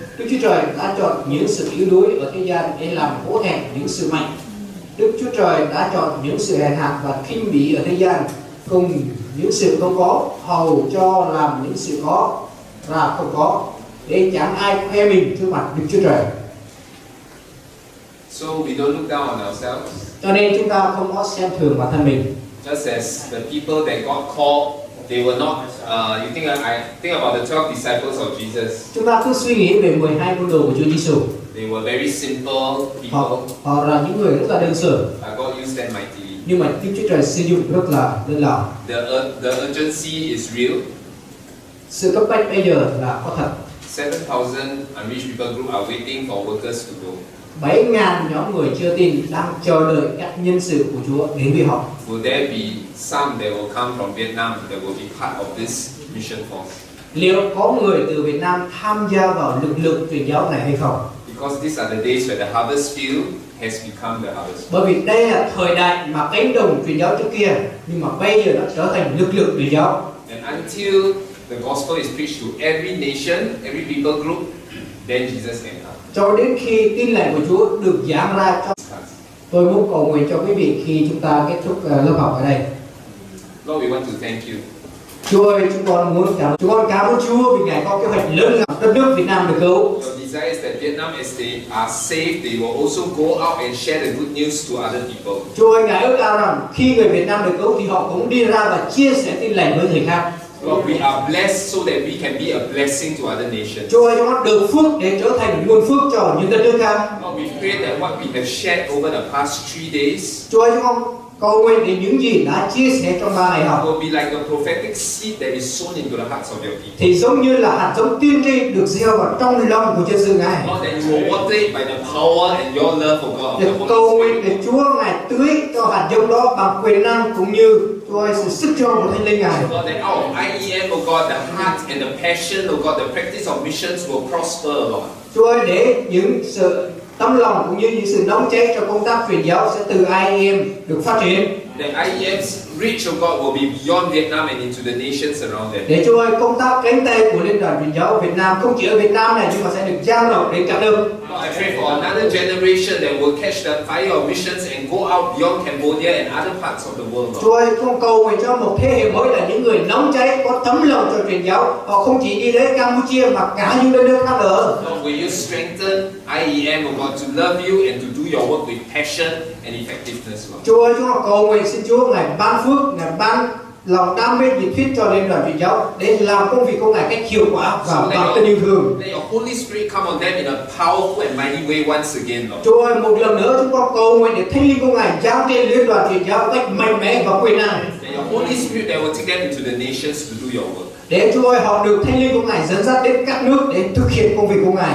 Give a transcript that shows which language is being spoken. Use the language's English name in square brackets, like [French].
[Vietnamese] Đức Chúa Trời đã chọn những sự yếu đuối ở thế gian để làm hổ thẹn những sự mạnh. Đức Chúa Trời đã chọn những sự hèn hạ và khinh bỉ ở thế gian cùng những sự không có, hầu cho làm những sự có ra không có, để chẳng ai khoe mình trước mặt Đức Chúa Trời. [English] So we don't look down on ourselves. [Vietnamese] Cho nên chúng ta không có xem thường bản thân mình. [English] Just as the people that God called, they were not. You think I think about the 12 disciples of Jesus. [Vietnamese] Chúng ta cứ suy nghĩ về 12 môn đồ của Chúa Giêsu. [English] They were very simple people. [Vietnamese] Họ là những người rất là đơn sơ. [English] God used them mightily. [Vietnamese] Nhưng mà Đức Chúa Trời sử dụng rất là đơn giản. [English] The urgency is real. [Vietnamese] Sự cấp bách bây giờ là có thật. [English] 7,000 unreached people group are waiting for workers to go. [Vietnamese] 7.000 nhóm người chưa tin đang chờ đợi các nhân sự của Chúa đến với họ. [English] Will there be some that will come from Vietnam that will be part of this mission force? [Vietnamese] Liệu có người từ Việt Nam tham gia vào lực lượng truyền giáo này hay không? [English] Because these are the days where the harvest field has become the harvest. [Vietnamese] Bởi vì đây là thời đại mà cánh đồng truyền giáo trước kia, nhưng mà bây giờ nó trở thành lực lượng truyền giáo. [English] And until the gospel is preached to every nation, every people group, then Jesus can come. [Vietnamese] Cho đến khi tin lành của Chúa được giảng ra cho tôi muốn cầu nguyện cho quý vị khi chúng ta kết thúc lớp học ở đây. [English] Lord, we want to thank you. [Vietnamese] Chúa ơi, chúng con cảm ơn Chúa vì Ngài có kế hoạch lớn làm đất nước Việt Nam được cứu. [English] Your desire is that Vietnam, as they are saved, they will also go out and share the good news to other people. [Vietnamese] Chúa ơi, Ngài ước ao rằng khi người Việt Nam được cứu thì họ cũng đi ra và chia sẻ tin lành với người khác. [English] Lord, we are blessed so that we can be a blessing to other nations. [Vietnamese] Chúa ơi, chúng con được phước để trở thành nguồn phước cho những đất nước khác. [English] Lord, we pray that what we have shared over the past 3 days [Vietnamese] Chúa ơi, chúng con cầu nguyện để những gì đã chia sẻ trong 3 ngày học [English] will be like a prophetic seed that is sown into the hearts of your people. [Vietnamese] thì giống như là hạt giống tiên tri được gieo vào trong lòng của dân sự Ngài. [English] Lord, that you will water it by the power and your love for God. [Vietnamese] Để cầu nguyện để Chúa Ngài tưới cho hạt giống đó bằng quyền năng cũng như Chúa ơi, sự sức cho của Thánh Linh Ngài. [English] Lord, that out of IEM, oh God, the heart and the passion, oh God, the practice of missions will prosper, Lord. [Vietnamese] Chúa ơi, để những sự tấm lòng cũng như những sự nóng cháy cho công tác truyền giáo sẽ từ IEM được phát triển. [English] That IEM's reach, oh God, will be beyond Vietnam and into the nations around them. [Vietnamese] Để Chúa ơi, công tác cánh tay của Liên đoàn truyền giáo Việt Nam không chỉ ở Việt Nam này nhưng mà sẽ được dang rộng đến cả nước. [English] Lord, I pray for another generation that will catch the fire of missions and go out beyond Cambodia and other parts of the world, Lord. [Vietnamese] Chúa ơi, con cầu nguyện cho một thế hệ mới là những người nóng cháy, có tấm lòng cho truyền giáo. Họ không chỉ đi đến Campuchia mà cả những đất nước khác nữa. [English] Lord, will you strengthen IEM, oh God, to love you and to do your work with passion and effectiveness, Lord. [Vietnamese] Chúa ơi, chúng con cầu nguyện xin Chúa Ngài ban phước, Ngài ban lòng đam mê nhiệt huyết cho Liên đoàn truyền giáo để làm công việc của Ngài cách hiệu quả và bằng tình yêu thương. [English] Let your Holy Spirit come on them in a powerful and mighty way once again, Lord. [Vietnamese] Chúa ơi, một lần nữa chúng con cầu nguyện để Thánh Linh của Ngài giáng trên Liên đoàn truyền giáo cách mạnh mẽ và quyền năng. [English] Let your Holy Spirit that will take them into the nations to do your work. [Vietnamese] Để Chúa ơi, họ được Thánh Linh của Ngài dẫn dắt đến các nước để thực hiện công việc của Ngài.